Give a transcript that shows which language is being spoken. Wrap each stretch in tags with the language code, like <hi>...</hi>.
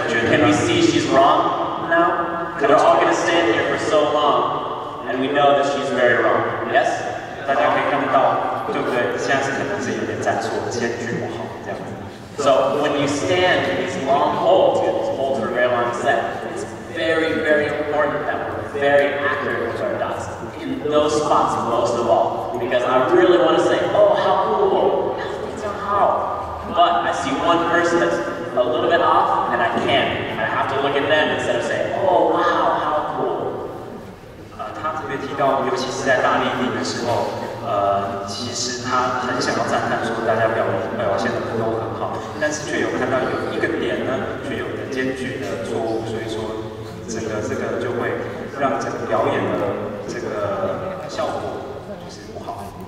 <en>Can we see she's wrong now? We're all going to stand here for so long, and we know that she's very wrong. Yes?</en> <zh>大家可以看得到，对不对？现在是可能是有点站错，间距不好这样子。</zh> <en>So when you stand in these long holds, these holds are very long set. It's very, very important that we're very accurate with our dots in those spots most of all, because I really want to say, oh, how cool, how. But I see one person that's a little bit off, and I can't. I have to look at them instead of saying, oh, wow, how cool.</en> <zh>他特别提到，尤其是在大力地的时候，其实他很想要赞叹说大家表现的都很好，但是却有看到有一个点呢，却有的间距的错误，所以说这个就会让整个表演的这个效果就是不好。</zh>